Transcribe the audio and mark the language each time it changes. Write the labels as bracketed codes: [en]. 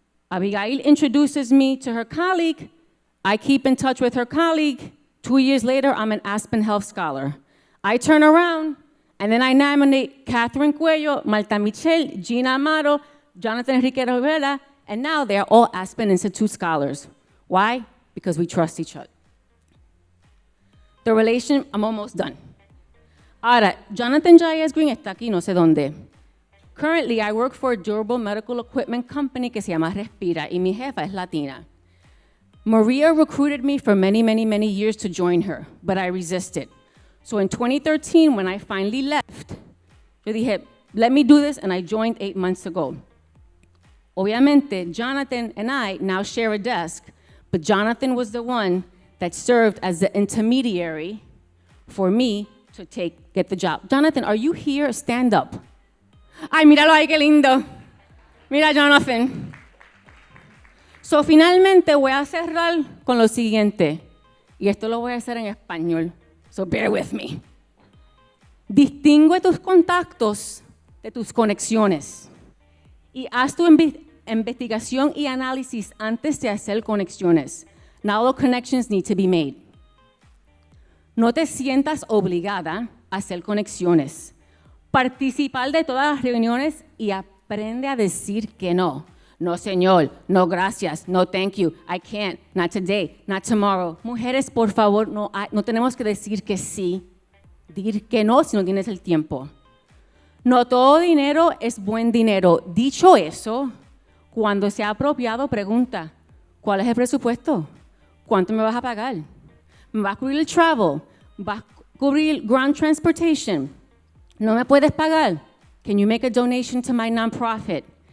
[en] Abigail introduces me to her colleague. I keep in touch with her colleague. 2 years later, I'm an Aspen Health Scholar. I turn around, and then I nominate Catherine Cuello, Marta Michel, Gina Amaro, Jonathan Enrique Rivera, and now they're all Aspen Institute scholars. Why? Because we trust each other. The relation, I'm almost done. [es] Ahora, Jonathan Jayes Green está aquí, no sé dónde. [en] Currently, I work for a durable medical equipment company [es] que se llama Respira, y mi jefa es Latina. [en] Maria recruited me for many, many, many years to join her, but I resisted. So in 2013, when I finally left, [es] yo dije, [en] let me do this, and I joined 8 months ago. Obviamente, Jonathan and I now share a desk, but Jonathan was the one that served as the intermediary for me to get the job. Jonathan, are you here? Stand up. [es] Ay, míralo ahí, qué lindo. Mira, Jonathan. So, finalmente voy a cerrar con lo siguiente. Y esto lo voy a hacer en español. [en] So, bear with me. [es] Distingue tus contactos de tus conexiones. Y haz tu investigación y análisis antes de hacer conexiones. [en] Now the connections need to be made. [es] No te sientas obligada a hacer conexiones. Participar de todas las reuniones y aprende a decir que no. No, señor, no, gracias, no, [en] thank you, I can't, not today, not tomorrow. [es] Mujeres, por favor, no tenemos que decir que sí, decir que no si no tienes el tiempo. No todo dinero es buen dinero. Dicho eso, cuando sea apropiado, pregunta, ¿cuál es el presupuesto? ¿Cuánto me vas a pagar? ¿Me va a cubrir el travel? ¿Va a cubrir ground transportation? ¿No me puedes pagar? [en] Can you make a donation to my nonprofit?